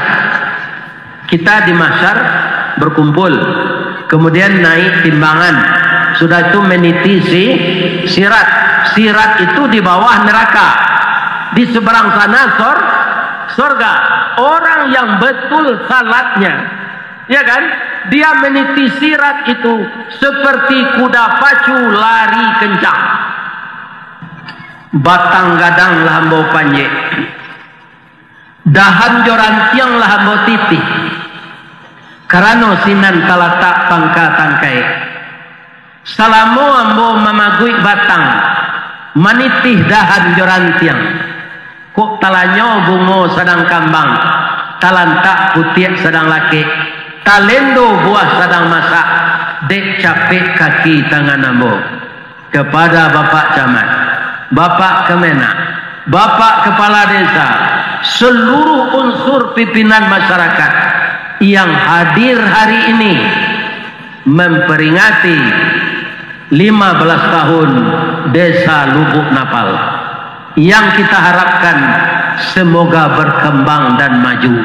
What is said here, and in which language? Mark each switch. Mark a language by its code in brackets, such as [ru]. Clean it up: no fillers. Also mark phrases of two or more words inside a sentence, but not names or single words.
[id] Kita di mahsyar berkumpul, kemudian naik timbangan, sudah itu meniti sirat. Sirat itu di bawah neraka, di seberang sana surga. Orang yang betul salatnya, ya kan, dia meniti sirat itu seperti kuda pacu lari kencang. [min] Batang gadang lah hambau panjek, dahan jorantiang lah hambau titih, karano sinan talatak pangka tangkai. Salamu ambo mamagui batang, manitih dahan jorantiang. Kok talanyo bungo sedang kambang, talantak putih sedang laki, talendo buah sedang masak, dek capek kaki tangan ambo. [id] Kepada Bapak Camat, Bapak Kemenak, Bapak Kepala Desa, seluruh unsur pimpinan masyarakat yang hadir hari ini memperingati 15 tahun Desa Lubuk Napal, yang kita harapkan semoga berkembang dan maju.